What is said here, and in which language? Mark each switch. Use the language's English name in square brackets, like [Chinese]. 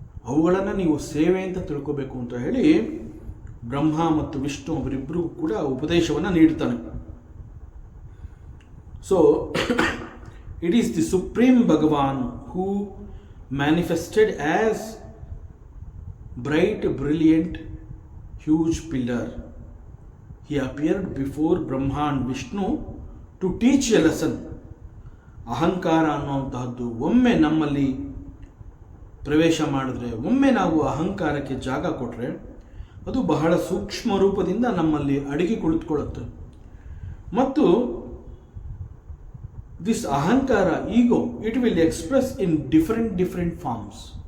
[Kannada] ಅವುಗಳನ್ನು ನೀವು ಸೇವೆ ಅಂತ ತಿಳ್ಕೋಬೇಕು ಅಂತ ಹೇಳಿ ಬ್ರಹ್ಮ ಮತ್ತು ವಿಷ್ಣು ಅವರಿಬ್ಬರು ಕೂಡ ಉಪದೇಶವನ್ನು ನೀಡ್ತಾನೆ. [English] So it is the supreme Bhagwan who manifested as bright brilliant huge pillar. He appeared before Brahma and Vishnu to teach a lesson. [Kannada] ಅಹಂಕಾರ ಅನ್ನುವಂತಹದ್ದು ಒಮ್ಮೆ ನಮ್ಮಲ್ಲಿ ಪ್ರವೇಶ ಮಾಡಿದ್ರೆ, ಒಮ್ಮೆ ನಾವು ಅಹಂಕಾರಕ್ಕೆ ಜಾಗ ಕೊಟ್ಟರೆ ಅದು ಬಹಳ ಸೂಕ್ಷ್ಮ ರೂಪದಿಂದ ನಮ್ಮಲ್ಲಿ ಅಡಗಿ ಕುಳಿತುಕೊಳ್ಳುತ್ತೆ. [English] ಮತ್ತು this ahankara, ego, it will express in different forms.